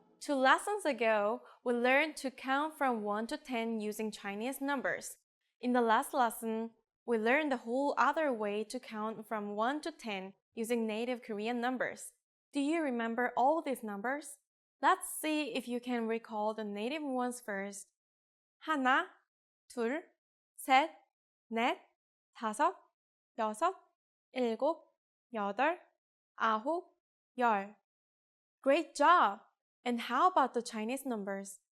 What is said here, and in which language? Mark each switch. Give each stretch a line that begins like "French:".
English: 2 lessons ago, we learned to count from 1 to 10 using Chinese numbers. In the last lesson, we learned the whole other way to count from 1 to 10 using native Korean numbers. Do you remember all these numbers? Let's see if you can recall the native ones first.
Korean: 하나, 둘, 셋, 넷, 다섯, 여섯, 일곱, 여덟, 아홉, 열.
English: Great job! And how about the Chinese numbers?